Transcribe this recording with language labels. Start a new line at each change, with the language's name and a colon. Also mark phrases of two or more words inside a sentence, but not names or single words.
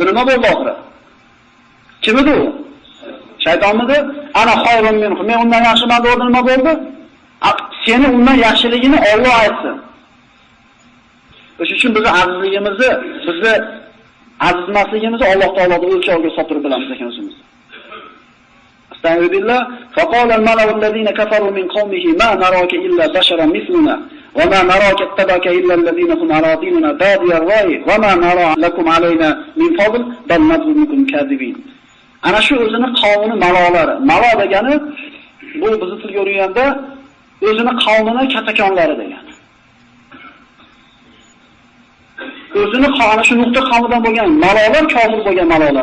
Uzbek: Nima bo'ldi oxiri? Kim edi u? Shaytonmidi?
Arabic: أنا خير منه.
Uzbek: Men undan yaxshiman deb nima bo'ldi? Seni undan yaxshiligini Alloh aytsin. O'sha uchun biz azizligimizni, bizni azizmasligimizni Alloh taoloning o'lchovga solib bilamiz ekan o'zimiz. Astagfirullah.
Arabic: فقال الملأ الذين كفروا من قومه ما نراك إلا بشرا مثلنا وما نراك اتبعك إلا الذين هم أراذلنا بادي الرأي وما نرى لكم علينا من فضل بل نظنكم كاذبين.
Uzbek: Ana shu o'zini qavmini malolari. Malo degani bu bizni tilga o'rganda o'zini qavmini katakonlari degani. O'zini qavmi shu nuqta qavmidan bo'lgan malolar, kofir bo'lgan malolar.